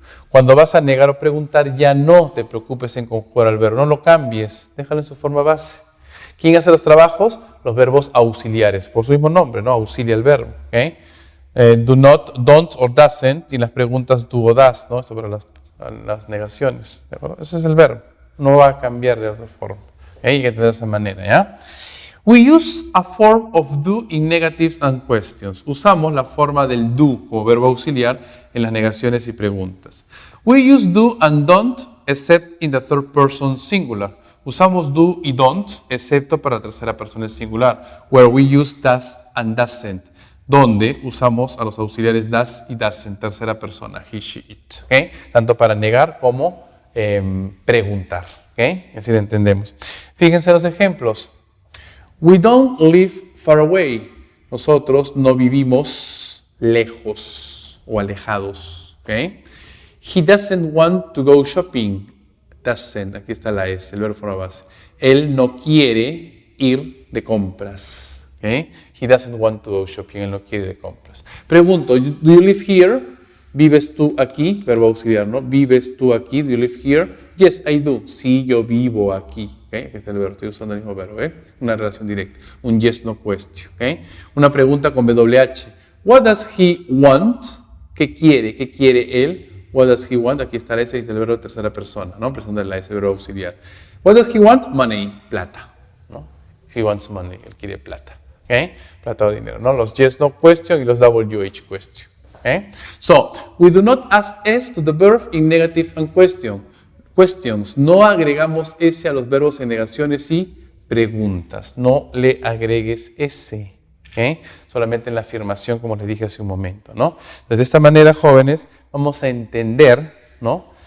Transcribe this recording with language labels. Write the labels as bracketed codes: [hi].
[es] Cuando vas a negar o preguntar, ya no te preocupes en conjugar el verbo, no lo cambies, déjalo en su forma base. ¿Quién hace los trabajos? Los verbos auxiliares, por su mismo nombre, ¿no? Auxilia el verbo. ¿Okay? Do not, don't or doesn't, y las preguntas do o does, ¿no? Sobre las negaciones. ¿De acuerdo? Ese es el verbo, no va a cambiar de otra forma. ¿Okay? Hay que tener de esa manera, ¿ya? [en] We use a form of do in negatives and questions. [es] Usamos la forma del do como verbo auxiliar en las negaciones y preguntas. [en] We use do and don't except in the third person singular. [es] Usamos do y don't, excepto para la tercera persona singular, [en] where we use does and doesn't, [es] donde usamos a los auxiliares does y doesn't, tercera persona, he, she, it. ¿Okay? Tanto para negar como preguntar. ¿Okay? Así lo entendemos. Fíjense los ejemplos. [en] We don't live far away. [es] Nosotros no vivimos lejos o alejados. ¿Okay? [en] He doesn't want to go shopping. [es] Doesn't, aquí está la S, el verbo forma base. Él no quiere ir de compras. ¿Okay? [en] He doesn't want to go shopping, [es] él no quiere ir de compras. Pregunto, [en] do you live here? [es] ¿Vives tú aquí? Verbo auxiliar, ¿no? ¿Vives tú aquí? [en] Do you live here? Yes, I do. [es] Sí, yo vivo aquí. ¿Okay? Aquí está el verbo, estoy usando el mismo verbo, ¿eh? Una relación directa. Un yes, no question. ¿Okay? Una pregunta con WH. [en] What does he want? [es] ¿Qué quiere? ¿Qué quiere él? [en] What does he want? [es] Aquí está ese, dice el verbo de tercera persona, ¿no? Presentando la S, verbo auxiliar. [en] What does he want? [es] Money, plata, ¿no? [en] He wants money, [es] él quiere plata, ¿ok? Plata o dinero, ¿no? Los yes, no question y los WH question, ¿ok? [en] So, we do not add S to the verb in negative and questions. [es] No agregamos S a los verbos en negaciones y preguntas. No le agregues S. ¿Okay? Solamente en la afirmación, como les dije hace un momento, ¿no? Entonces, de esta manera, jóvenes, vamos a entender, ¿no?